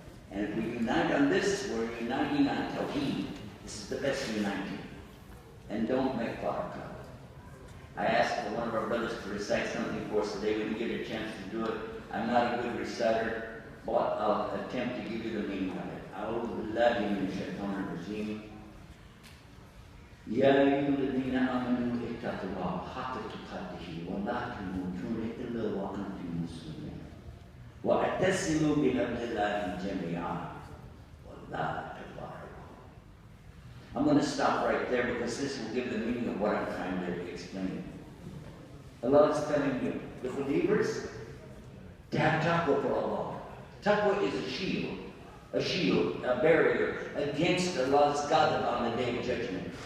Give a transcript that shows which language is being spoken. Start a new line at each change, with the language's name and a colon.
English: And if we unite on this, we're uniting on Tawheed. This is the best uniting. And don't make barakah. I asked for one of our brothers to recite something for us today. We didn't get a chance to do it. I'm not a good reciter, but I'll attempt to give you the meaning of it.
Arabic: أعوذ بالله من الشيطان الرجيم. يا أيها الذين آمنوا اتقوا الله حق تقاته ولا تموتن إلا وأنتم مسلمون واعتصموا بحبل الله جميعا ولا تفرقوا.
English: I'm going to stop right there because this will give the meaning of what I'm trying to explain. Allah is telling you, the believers, to have taqwa for Allah. Taqwa is a shield, a barrier against Allah's ghadab on the day of judgment.